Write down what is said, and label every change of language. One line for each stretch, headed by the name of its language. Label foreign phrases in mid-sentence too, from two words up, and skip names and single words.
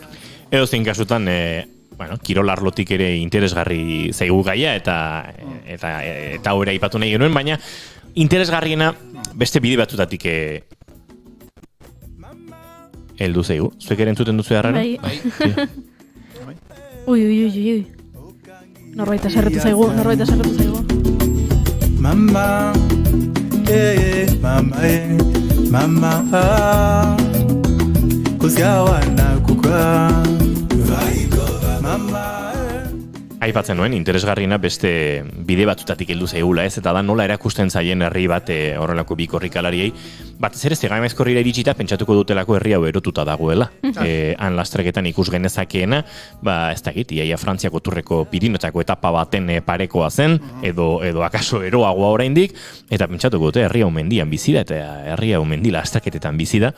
Basque: Edo zein kasutan, kirol arlotik ere interesgarri zaigu gaia eta hori aipatu nahi genuen, baina interesgarriena beste bide batzutatik heldu zaigu. Zuek ere entzuten duzu harrara? Bai. Ui. Norbaita sarretu zaigu. Mama, mama, kuzgaua nakuka. Mama, Aipatzen nuen, interesgarriena beste bide batutatik heldu zaigula, ez? Eta da nola erakusten zaien herri bat horrelako bi korrikalariei. Batez ere, Zegamaizkorrira iritsita pentsatuko dutelako herri hau erotuta dagoela. Han lastreketan ikus genezakeena, ez dakit, iaia Frantziako turreko Pirinotako etapa baten parekoa zen, edo akaso eroagoa oraindik, eta pentsatuko dute herri hau mendian bizi da, eta herri hau mendi lastreketetan bizi da.